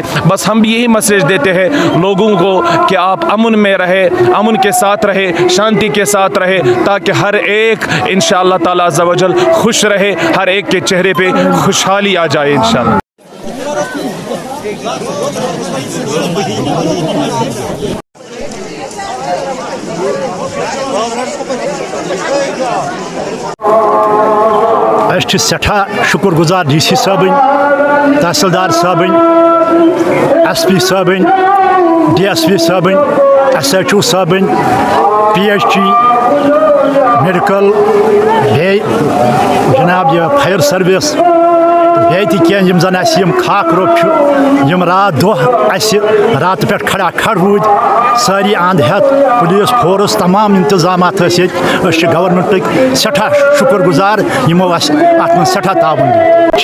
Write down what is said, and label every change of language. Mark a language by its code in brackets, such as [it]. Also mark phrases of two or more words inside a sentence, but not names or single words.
[ur] بس ہم بھی یہی میسیج دیتے ہیں لوگوں کو کہ آپ امن میں رہے، امن کے ساتھ رہے، شانتی کے ساتھ رہے، تاکہ ہر ایک [ar] انشاءاللہ تعالی عز و جل [ur] خوش رہے، ہر ایک کے چہرے پہ خوشحالی آ جائے انشاءاللہ۔ [ks] اس سٹھا شکر گزار ڈی سی صٲبٕنۍ، تحصیلدار صٲبٕنۍ، ایس پی صٲبٕنۍ، ڈی ایس پی صٲبٕنۍ، ایس ایچ او صٲبٕنۍ، [en] PHE medical, [ks] بیٚیہِ جناب یہ [en] fire service, [ks] بیٚیہِ تہِ کینٛہہ یِم زن اَسہِ یِم خاک روٚف چھُ، یِم رات دۄہ اَسہِ راتہٕ پٮ۪ٹھ کھڑا کھڑ روٗدۍ، سٲری اَنٛد ہٮ۪تھ، [en] police force [ks] تمام انتظامات ٲسۍ ییٚتہِ، أسۍ چھِ گورنمنٹٕکۍ سٮ۪ٹھاہ شُکر گُزار یِمو اَسہِ اَتھ منٛز سٮ۪ٹھاہ تعاوُن دیُت۔